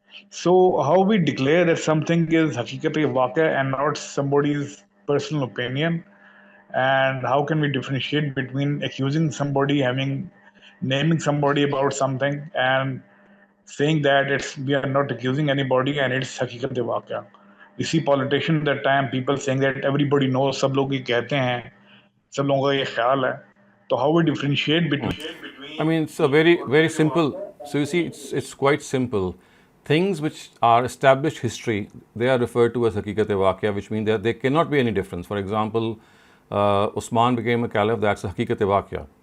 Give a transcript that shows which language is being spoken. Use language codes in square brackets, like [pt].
[en] So how we declare that something is Haqiqat-e-Waqia and not somebody's personal opinion? And how can we differentiate between accusing somebody, naming somebody about something, and saying that we are not accusing anybody and it's haqiqat waqia? We see politicians that time, people saying that everybody knows, [hi] सब लोग ये कहते हैं, सब लोगों का ये ख्याल है. [en] So how we differentiate between? I mean, it's a very, very simple. So you see, it's quite simple. Things which are established history, they are referred to as haqiqat-e-waqia, which means that there cannot be any difference. For example, Usman became a caliph, that's haqiqat-e-waqia.